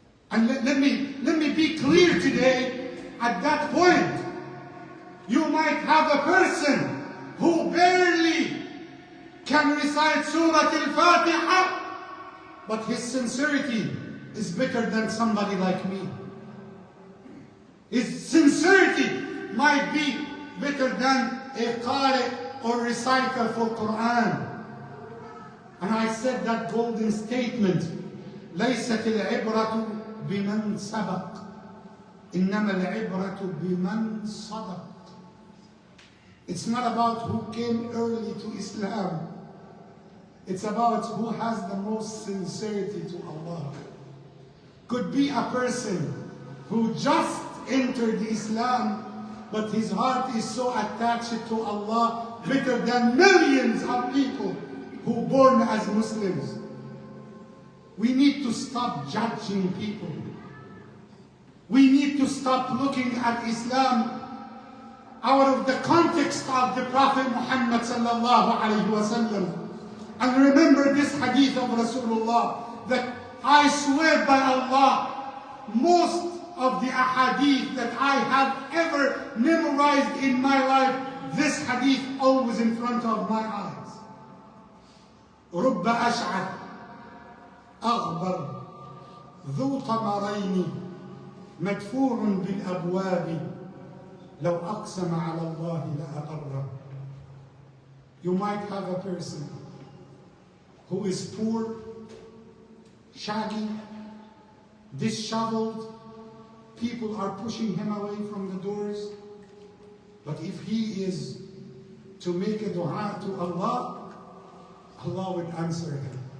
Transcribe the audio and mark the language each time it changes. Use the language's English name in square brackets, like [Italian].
[English] And let me be clear today. At that point, you might have a person who barely can recite Surah Al-Fatiha, but his sincerity is better than somebody like me. His sincerity might be better than a qari or reciter for Quran. [Arabic] And I said that golden statement, ليست العبرة بمن سبق إنما العبرة بمن صدق. [English] It's not about who came early to Islam. It's about who has the most sincerity to Allah. Could be a person who just entered Islam, but his heart is so attached to Allah, better than millions of people who born as Muslims. We need to stop judging people. We need to stop looking at Islam out of the context of the Prophet Muhammad [Arabic] sallallahu alayhi wa sallam. [English] And remember this hadith of Rasulullah, that I swear by Allah, most of the ahadith that I have ever memorized in my life, this hadith always in front of my eyes. [Arabic] رب أشعث أغبر ذو طمرين مدفوع بالأبواب لو أقسم على الله لأبره. [English] You might have a person who is poor, shaggy, disheveled. People are pushing him away from the doors. But if he is to make a dua to Allah, Allah will answer him.